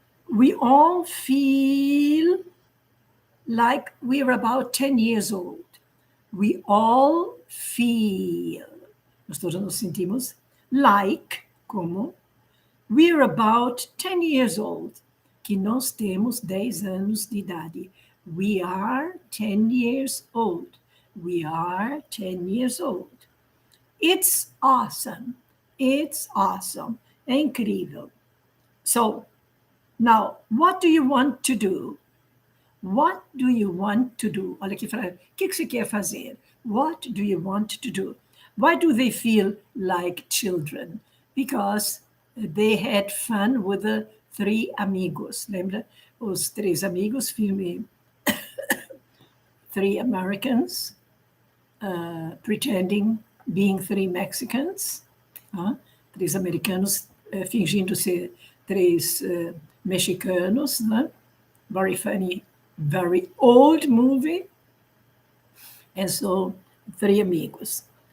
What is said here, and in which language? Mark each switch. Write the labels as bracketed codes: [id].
[en] We all feel like we're about 10 years old. We all feel. [pt] Nós todos nos sentimos like, como [en] we're about 10 years old, [pt] que nós temos 10 anos de idade. [en] We are 10 years old. We are 10 years old. It's awesome. It's awesome. [pt] É incrível. [en] So, now, what do you want to do? What do you want to do? [pt] Olha aqui, o que você quer fazer? [en] What do you want to do? Why do they feel like children? Because they had fun with the three amigos. [pt] Lembra? Os três amigos, filme [en] Three Americans pretending being three Mexicans. [pt] Três americanos fingindo ser três mexicanos. [en] Very funny, very old movie. And so, three amigos.